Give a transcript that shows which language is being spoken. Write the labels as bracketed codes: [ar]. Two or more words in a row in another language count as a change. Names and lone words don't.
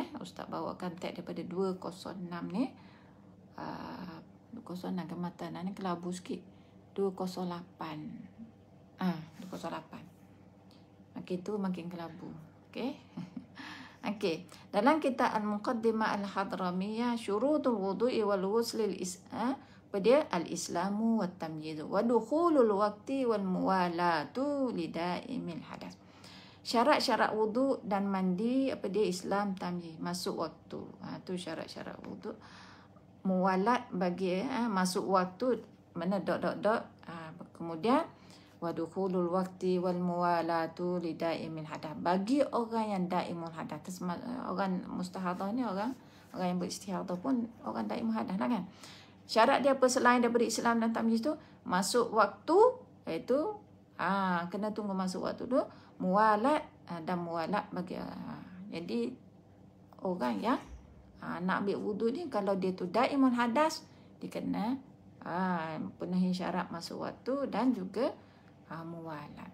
[ms] Ustaz bawakan teks daripada 206 ni. 206 kematan ni kelabu sikit. 208. 208. Okey, tu makin kelabu. Okey. Okey. Dalam kitab [ar] Al-Muqaddimah Al-Hadramiyah, شروط الوضوء والغسل pada الإسلام والتمييز ودخول الوقت والموالاة لدائم الحدث. [ms] Syarat-syarat wuduk dan mandi Islam, tamyiz, masuk waktu. Tu syarat-syarat wuduk. Muwalat bagi masuk waktu, mana dot. [ar] Kemudian ودخول الوقت والموالاة لدائم الحدث. [ms] Bagi orang yang [ar] دائم الحدث, [ms] orang mustahadah ni orang yang beristihadah pun orang [ar] دائم الحدث [ms] lah kan. Syarat dia apa selain daripada Islam dan tamyiz tu? Masuk waktu, iaitu kena tunggu masuk waktu tu, muwalat dan muwalat bagi jadi orang yang nak ambil wuduk ni, kalau dia tu [ar] دائم الحدث, [ms] dia kena penuhi syarat masuk waktu dan juga muwalat.